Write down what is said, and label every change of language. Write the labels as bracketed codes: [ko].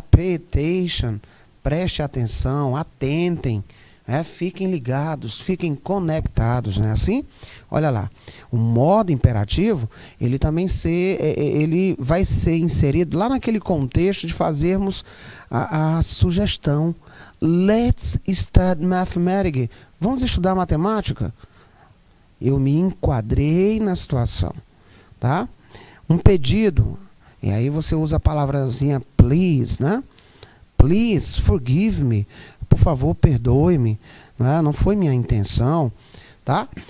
[en] Pay attention, [pt] preste atenção, atentem. Fiquem ligados, fiquem conectados, não é assim? Olha lá, o modo imperativo, ele também ele vai ser inserido lá naquele contexto de fazermos a sugestão. [en] Let's study mathematics. [pt] Vamos estudar matemática? Eu me enquadrei na situação, tá? Um pedido, e aí você usa a palavrazinha please, né? [en] Please forgive me. [pt] Por favor, perdoe-me, não foi minha intenção, tá?